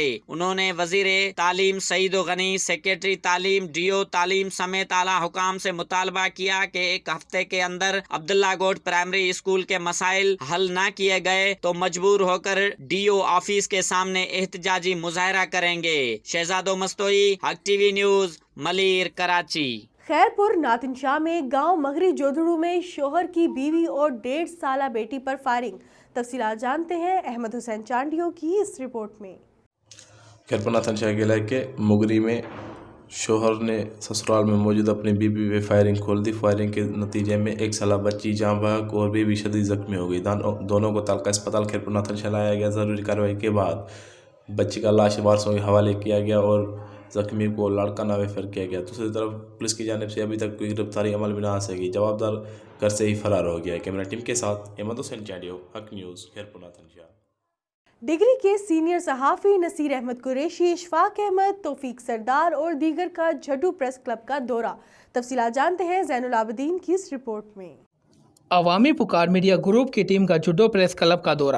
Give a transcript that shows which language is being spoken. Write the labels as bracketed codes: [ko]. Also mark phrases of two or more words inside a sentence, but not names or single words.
[ur] انہوں نے وزیر تعلیم سعید غنی، سیکرٹری تعلیم، DO تعلیم سمیت اعلیٰ حکام سے مطالبہ کیا کہ 1 ہفتے کے اندر عبداللہ گوٹھ پرائمری اسکول کے مسائل حل نہ کیے گئے تو مجبور ہو کر DO آفس کے سامنے احتجاجی مظاہرہ کریں گے. शहजादो मस्तोई, हक TV न्यूज, मलीर, कराची। خیرپور ناتھن شاہ میں گاؤں مگری جوڌڙو میں شوہر کی بیوی اور 1.5 سالہ بیٹی پر فائرنگ. تفصیلات جانتے ہیں احمد حسین چانڈیو کی اس رپورٹ میں. خیرپور ناتھن شاہ کے علاقے مگری میں شوہر نے سسرال میں موجود اپنی بیوی پہ فائرنگ کھول دی. فائرنگ کے نتیجے میں 1 سالہ بچی جاں بحق اور بیوی شدید زخمی ہو گئی. دونوں کو تعلقہ ہسپتال خیرپور ناتھن شاہ لایا گیا. ضروری کارروائی کے بعد بچی کا لاش وارثوں کے حوالے کیا گیا اور زخمی کو لاڑکانہ ریفر کیا گیا. دوسری طرف پولیس کی جانب سے ابھی تک کوئی گرفتاری عمل میں نہ آ سکی. جوابدار گھر سے ہی فرار ہو گیا ہے. کیمرہ ٹیم کے ساتھ احمد حسین چانڈیو، حق نیوز، خیرپور ناتھن شاہ. ڈگری کے سینئر صحافی نصیر احمد قریشی، اشفاق احمد، توفیق سردار اور دیگر کا جھڈو پریس کلب کا دورہ. تفصیلات جانتے ہیں زین العابدین کی اس رپورٹ میں. عوامی پکار میڈیا گروپ کی ٹیم کا جھڈو پریس کلب کا دورہ.